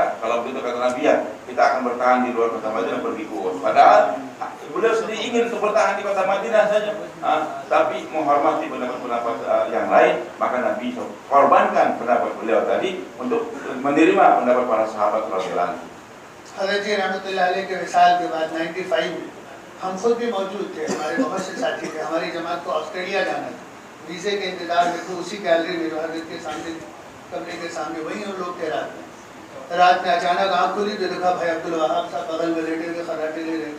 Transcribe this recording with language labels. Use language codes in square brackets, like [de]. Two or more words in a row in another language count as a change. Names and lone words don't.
[id] Kalau begitu kata Nabi, ya kita akan bertahan di luar kota Madinah, pergi ke Uhud. Padahal beliau sendiri ingin untuk bertahan di kota Madinah saja, tapi menghormati pendapat-pendapat yang lain. Maka Nabi korbankan pendapat beliau tadi untuk menerima pendapat para sahabat [ar] رضي الله عنه. [ur] حضرت جی [ar] رحمۃ اللہ علیہ [ur] کے وصال کے بعد 95 میں ہم خود بھی موجود تھے، ہمارے بہت سے ساتھی تھے. ہماری جماعت کو آسٹریلیا جانا تھا، ویزے کے انتظار میں تھے. اسی گیلری میں جو حضرت کے سامنے کمرے کے سامنے وہیں ہم لوگ تھے. رات میں اچانک آنکھ کھلی تو دیکھا بھائی عبد الوہاب صاحب بغل میں لیٹے ہوئے خراٹے لے رہے تھے.